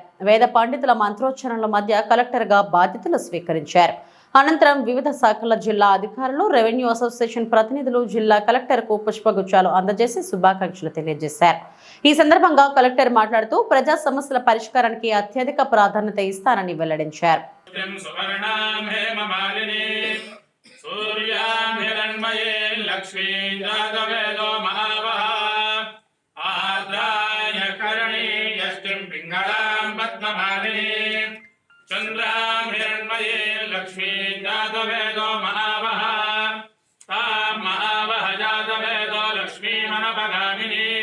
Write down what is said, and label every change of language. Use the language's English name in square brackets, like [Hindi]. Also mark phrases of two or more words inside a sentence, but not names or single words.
[Telugu] వేద పండితుల మంత్రోచ్చరణల మధ్య కలెక్టర్గా బాధ్యతలు స్వీకరించారు. అనంతరం వివిధ శాఖల జిల్లా అధికారులు, [English] revenue association [Telugu] ప్రతినిధులు జిల్లా కలెక్టర్కు పుష్పగుచ్చాలు అందజేసి శుభాకాంక్షలు తెలియజేశారు. ఈ సందర్భంగా కలెక్టర్ మాట్లాడుతూ ప్రజా సమస్యల పరిష్కారానికి అత్యధిక ప్రాధాన్యత ఇస్తానని వెల్లడించారు. [Sanskrit] चंद्रां हिरण्मये लक्ष्मी जातवेदो महावः तां महावः जातवेदो लक्ष्मी मनपगामिनी